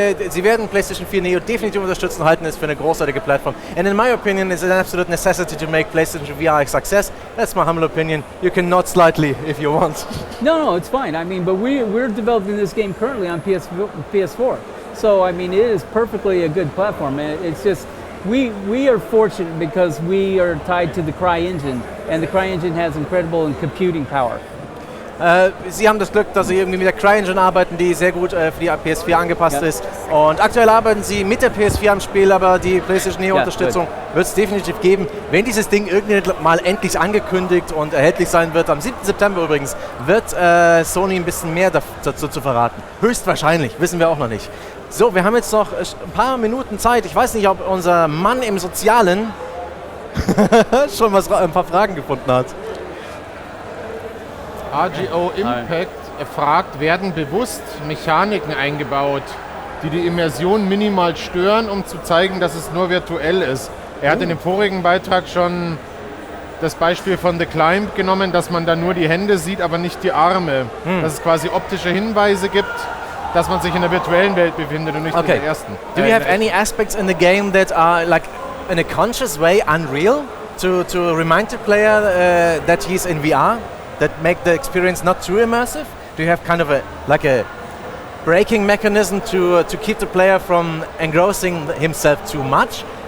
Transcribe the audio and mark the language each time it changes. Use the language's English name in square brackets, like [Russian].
[German] Sie werden PlayStation 4 Neo definitiv unterstützen, halten es für eine großartige Plattform. [English] And in my opinion, it's an absolute necessity to make PlayStation VR a success. That's my humble opinion. You can nod slightly if you want. No, it's fine. I mean, but we're developing this game currently on PS4. So, I mean, it is perfectly a good platform. It's just, we are fortunate because we are tied to the CryENGINE, and the CryENGINE has incredible computing power. [German] Sie haben das Glück, dass Sie irgendwie mit der CryENGINE arbeiten, die sehr gut für die PS4 angepasst ist. Und aktuell arbeiten Sie mit der PS4 am Spiel, aber die PlayStation Neo-Unterstützung wird es definitiv geben. Wenn dieses Ding irgendwann mal endlich angekündigt und erhältlich sein wird, am 7. September übrigens, wird Sony ein bisschen mehr dazu zu verraten. Höchstwahrscheinlich, wissen wir auch noch nicht. So, wir haben jetzt noch ein paar Minuten Zeit. Ich weiß nicht, ob unser Mann im Sozialen schon ein paar Fragen gefunden hat. RGO Impact fragt, werden bewusst Mechaniken eingebaut, die die Immersion minimal stören, um zu zeigen, dass es nur virtuell ist. Er hat in dem vorigen Beitrag schon das Beispiel von The Climb genommen, dass man da nur die Hände sieht, aber nicht die Arme. Dass es quasi optische Hinweise gibt, dass man sich in der virtuellen Welt befindet und nicht in der ersten. [English] Do you have any aspects in the game that are like in a conscious way unreal to remind the player that he's in VR? That make the experience not too immersive? Do you have kind of a braking mechanism to keep the player from engrossing himself too much?